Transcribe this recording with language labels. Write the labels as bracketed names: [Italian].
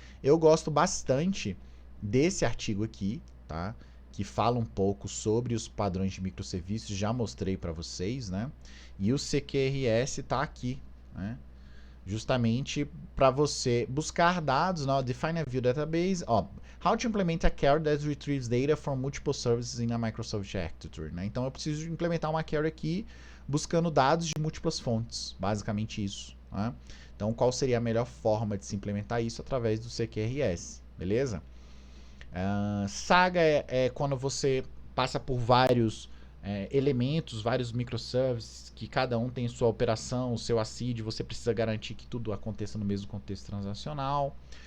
[Portuguese] Eu gosto bastante desse artigo aqui, tá? Que fala um pouco sobre os padrões de microserviços, já mostrei para vocês, né? E o CQRS está aqui, né? Justamente para você buscar dados, né? [English] Define a view database, how to implement a query that retrieves data from multiple services in a Microsoft Architecture, né? [Portuguese] Então eu preciso implementar uma query aqui buscando dados de múltiplas fontes, basicamente isso, né? Então qual seria a melhor forma de se implementar isso através do CQRS, beleza? Saga é quando você passa por vários elementos, vários microservices, que cada um tem sua operação, o seu ACID, você precisa garantir que tudo aconteça no mesmo contexto transacional.